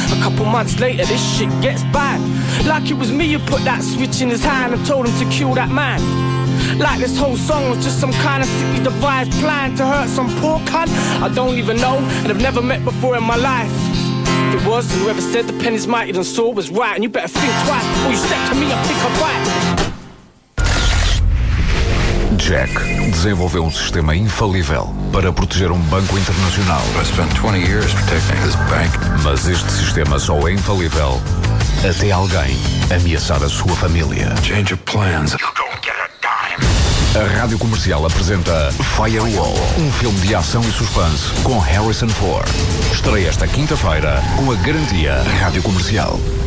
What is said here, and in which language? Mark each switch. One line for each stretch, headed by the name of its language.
English: A couple months later, this shit gets bad. Like it was me who put that switch in his hand and told him to kill that man. Like this whole song was just some kind of sickly devised plan to hurt some poor cunt I don't even know and I've never met before in my life. If it was, then whoever said the pen is mightier than sword was right, and you better think twice before you step to me and pick a fight.
Portuguese: Jack desenvolveu um sistema infalível para proteger um banco internacional.
English: I spent 20 years protecting this bank.
Portuguese: Mas este sistema só é infalível até alguém ameaçar a sua família.
English: Change of plans. You don't get a dime.
Portuguese: A Rádio Comercial apresenta Firewall, um filme de ação e suspense com Harrison Ford. Estreia esta quinta-feira com a garantia Rádio Comercial.